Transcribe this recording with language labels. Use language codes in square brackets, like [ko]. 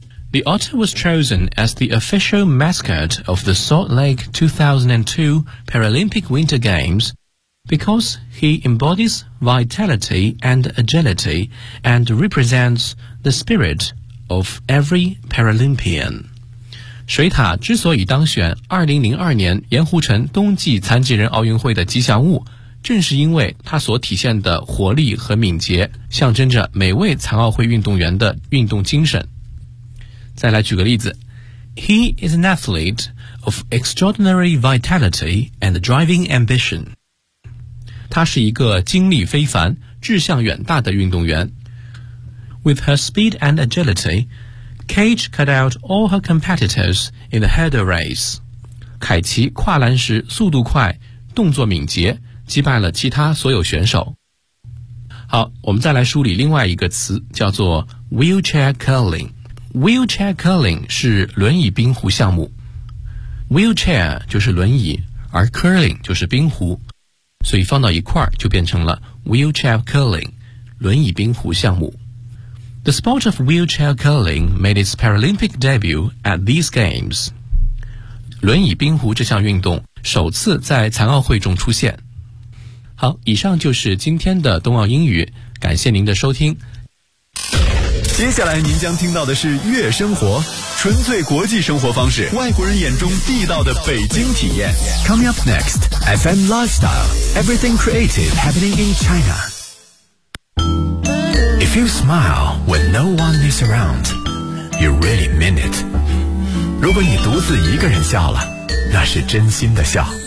[en] The otter was chosen as the official mascot of the Salt Lake 2002 Paralympic Winter Games because he embodies vitality and agility and represents the spirit of every Paralympian. [zh] 水獭之所以当选2002年盐湖城冬季残疾人奥运会的吉祥物，正是因为它所体现的活力和敏捷，象征着每位残奥会运动员的运动精神。再来举个例子， [en] He is an athlete of extraordinary vitality and driving ambition. [zh] 他是一个精力非凡、志向远大的运动员。 [en] With her speed and agility, Cage cut out all her competitors in the hurdle race. [zh] 凯奇跨栏时速度快、动作敏捷，击败了其他所有选手。好，我们再来梳理另外一个词，叫做 wheelchair curling。 Wheelchair curling 是轮椅冰壶项目。Wheelchair 就是轮椅，而 curling 就是冰壶，所以放到一块儿就变成了 wheelchair curling， 轮椅冰壶项目。 [en] The sport of wheelchair curling made its Paralympic debut at these games. [zh] 轮椅冰壶这项运动首次在残奥会中出现。好，以上就是今天的冬奥英语，感谢您的收听。接下来您将听到的是悦生活，纯粹国际生活方式，外国人眼中地道的北京体验。 [en] Coming up next FM Lifestyle Everything Creative Happening in China. If you smile when no one is around, you really mean it. [zh] 如果你独自一个人笑了，那是真心的笑。